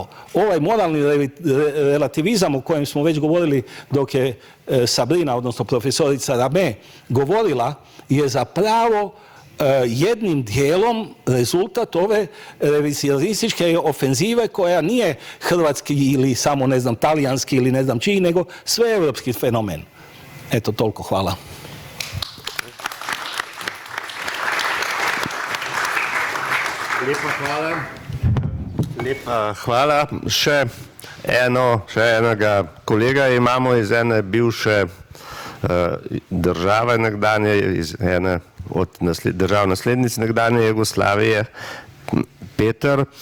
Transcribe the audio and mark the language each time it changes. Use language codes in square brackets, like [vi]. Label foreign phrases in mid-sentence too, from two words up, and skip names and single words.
[hr] Ovaj moralni relativizam o kojem smo već govorili dok je Sabrina, odnosno profesorica Rame, govorila, je zapravo jednim dijelom rezultat ove revizionističke ofenzive koja nije hrvatski ili samo, ne znam, talijanski ili ne znam čiji, nego sveeuropski fenomen. Eto, toliko, hvala. [sl] Lepa hvala. Še enega kolega imamo iz ene bivše države nekdanje, iz ene od držav naslednic nekdanje Jugoslavije, Peter.